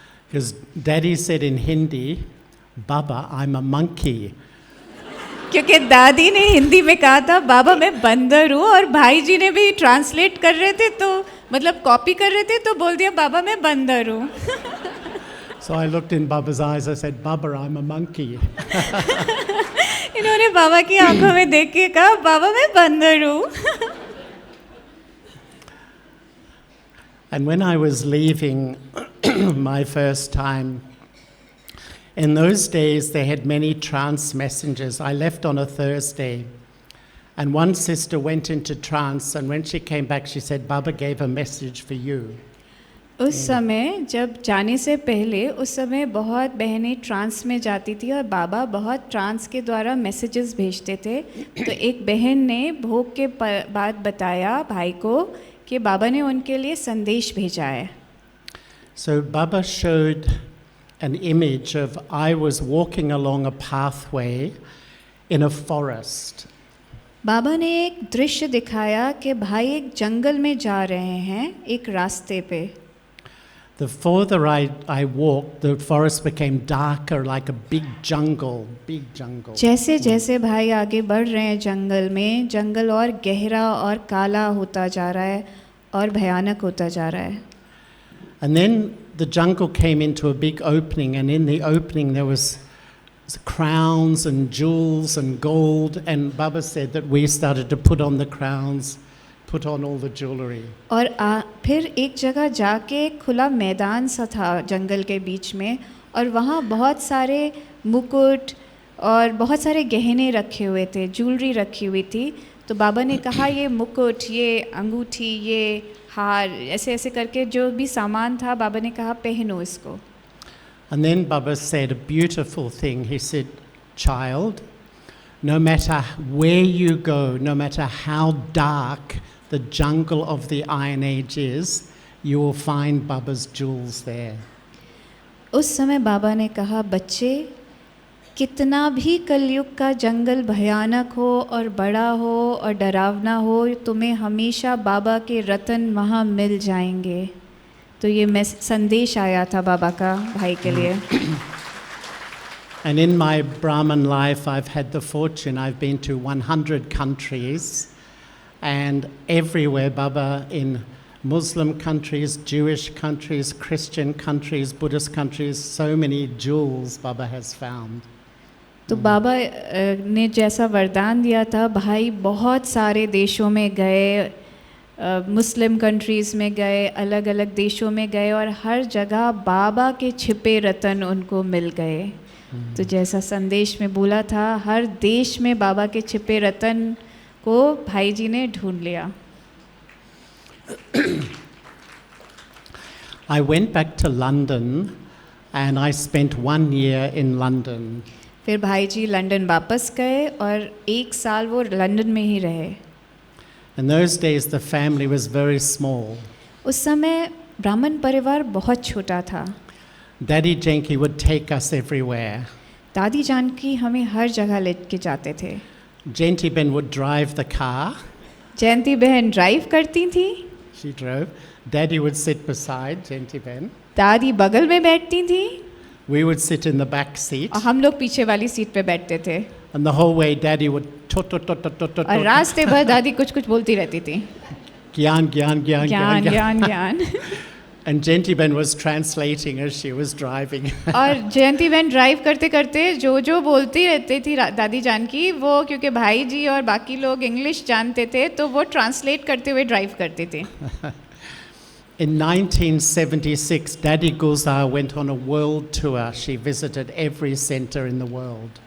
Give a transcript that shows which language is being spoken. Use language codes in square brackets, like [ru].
[en] Because Daddy said in Hindi, "Baba, I'm a monkey." [hi] क्योंकि दादी ने हिंदी में कहा था बाबा मैं बंदर हूँ, और भाई जी ने भी ट्रांसलेट कर रहे थे, तो मतलब कॉपी कर रहे थे, तो बोल दिया बाबा मैं बंदर हूँ। [en] So I looked in Baba's eyes, I said, "Baba, I'm a monkey." [hi] इन्होंने बाबा की आंखों में देख के कहा बाबा मैं बंदर हूँ। [en] And when I was leaving my first time, in those days they had many trance messengers. I left on a Thursday, and one sister went into trance, and when she came back she said, "Baba gave a message for you." [hi] उस समय जब जाने से पहले उस समय बहुत बहनें ट्रांस में जाती थी और बाबा बहुत ट्रांस के द्वारा मैसेजेस भेजते थे, तो एक बहन ने भोग के बाद बताया भाई को कि बाबा ने उनके लिए संदेश भेजा है। [en] So Baba showed an image of I was walking along a pathway in a forest. [hi] बाबा ने एक दृश्य दिखाया कि भाई एक जंगल में जा रहे हैं, एक रास्ते पे। [en] The further I walked, the forest became darker, like a big jungle. [hi] जैसे जैसे भाई आगे बढ़ रहे हैं जंगल में, जंगल और गहरा और काला होता जा रहा है और भयानक होता जा रहा है। [en] And then the jungle came into a big opening, and in the opening there was crowns and jewels and gold, and Baba said that we started to put on the crowns, put on all the jewelry. [hi] और फिर एक जगह जाके खुला मैदान सा था जंगल के बीच में, और वहाँ बहुत सारे मुकुट और बहुत सारे गहने रखे हुए थे, ज्वेलरी रखी हुई थी। तो बाबा ने कहा ये मुकुट, ये अंगूठी, ये हार, ऐसे ऐसे करके जो भी सामान था बाबा ने कहा पहनो इसको। [en] And then Baba said a beautiful thing. He said, "Child, no matter where you go, no matter how dark the jungle of the Iron Age is, you will find Baba's jewels there." [hi] उस समय बाबा ने कहा बच्चे, कितना भी कलयुग का जंगल भयानक हो और बड़ा हो और डरावना हो, तुम्हें हमेशा बाबा के रतन वहाँ मिल जाएंगे। तो ये संदेश आया था बाबा का भाई के लिए। [en] And in my Brahmin life, I've had the fortune, I've been to 100 countries, and everywhere, Baba, in Muslim countries, Jewish countries, Christian countries, Buddhist countries, so many jewels Baba has found. [hi] तो बाबा ने जैसा वरदान दिया था, भाई बहुत सारे देशों में गए, मुस्लिम कंट्रीज़ में गए, अलग अलग देशों में गए, और हर जगह बाबा के छिपे रतन उनको मिल गए। तो जैसा संदेश में बोला था, हर देश में बाबा के छिपे रतन को भाई जी ने ढूंढ लिया। [en] I went back to London and I spent 1 year in London. [hi] फिर भाई जी लंदन वापस गए और 1 साल वो लंदन में ही रहे। [en] In those days the family was very small. [hi] उस समय ब्राह्मण परिवार बहुत छोटा था। [en] Daddy Janki would take us everywhere. [hi] दादी जानकी हमें हर जगह लेके जाते थे। [en] Jenti Ben would drive the car. [hi] जयंती बहन ड्राइव करती थी, [en] She drove. Daddy would sit beside Jenti Ben. [hi] दादी बगल में बैठती थी [en] We would sit in the back seat. [hi] और हम लोग पीछे वाली सीट पे बैठते थे। [en] And the whole way Daddy would tot tot tot tot tot tot. [hi] और रास्ते भर दादी कुछ कुछ बोलती रहती थी, Gyan, gyan, gyan, ज्ञान gyan, gyan. ज्ञान ज्ञान। [en] And Jenti Ben was translating as she was driving. [hi] और जयंती बहन ड्राइव करते करते जो जो बोलती रहती थी दादी जानकी, वो क्योंकि भाई जी और बाकी लोग इंग्लिश जानते थे तो वो ट्रांसलेट करते हुए ड्राइव करते थे। [en] In 1976, Daddy Gulzar went on a world tour. She visited every center in the world.